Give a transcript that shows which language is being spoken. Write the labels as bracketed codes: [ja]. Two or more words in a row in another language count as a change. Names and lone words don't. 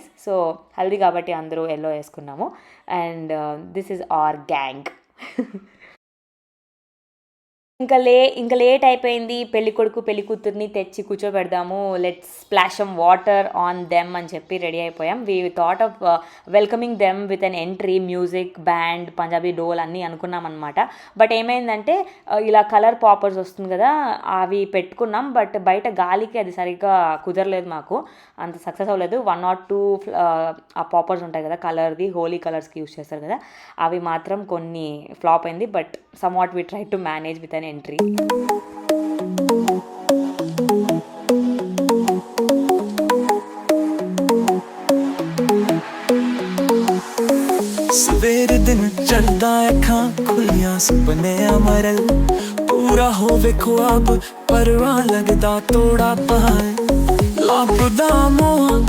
[te] సో హల్దీ కాబట్టి అందరూ ఎల్లో వేసుకున్నాము. [en] and this is our gang. [te] ఇంకా లేట్ అయిపోయింది. పెళ్లి కొడుకు పెళ్లి కూతుర్ని తెచ్చి కూర్చోబెడదాము, [en] let's splash some water on them [te] అని చెప్పి రెడీ అయిపోయాం. [en] we thought of welcoming them with an entry, [te] మ్యూజిక్, బ్యాండ్, పంజాబీ డోల్ అన్నీ అనుకున్నాం అనమాట. బట్ ఏమైందంటే ఇలా [en] color poppers [te] వస్తుంది కదా, అవి పెట్టుకున్నాం. బట్ బయట గాలికి అది సరిగ్గా కుదరలేదు, మాకు అంత సక్సెస్ అవ్వలేదు. 1 or 2 ఆ పాపర్స్ ఉంటాయి కదా కలర్ది, హోలీ కలర్స్కి యూస్ చేస్తారు కదా, అవి మాత్రం కొన్ని ఫ్లాప్ అయింది. [en] but somewhat we try to manage with an entry. [pa] ਸਵੇਰ ਦਿਨ ਚੜਦਾ ਅੱਖਾਂ ਖੁੱਲੀਆਂ ਸੁਪਨੇ ਅਮਰਲ ਪੂਰਾ ਹੋਵੇ ख्वाब ਪਰਵਾ ਲੱਗਦਾ ਤੋੜਾ ਪਾਏ ਲੱਭਦਾ ਮੋਹ